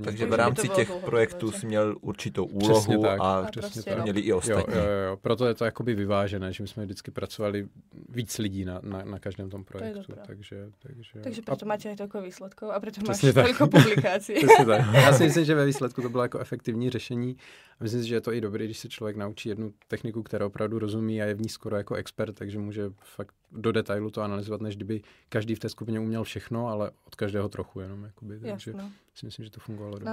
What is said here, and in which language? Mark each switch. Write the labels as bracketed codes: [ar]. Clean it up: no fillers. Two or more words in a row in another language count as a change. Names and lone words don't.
[cs] Takže v rámci těch projektů jsi měl určitou úlohu a měli i ostatní. Jo. Proto je to jakoby vyvážené, že my jsme vždycky pracovali víc lidí na každém tom projektu. [sk] Takže proto máte aj toľko výsledkov a preto máš toľko publikácií. [cs] Já si myslím, že ve výsledku to bylo jako efektivní řešení. Myslím si, že je to i dobré, když se člověk naučí jednu techniku, která opravdu rozumí a je v ní skoro jako expert, takže může fakt do detailu to analyzovat, než kdyby každý v té skupině uměl všechno, ale od každého trochu jenom. Jakoby, takže si myslím, že to fungovalo dobře.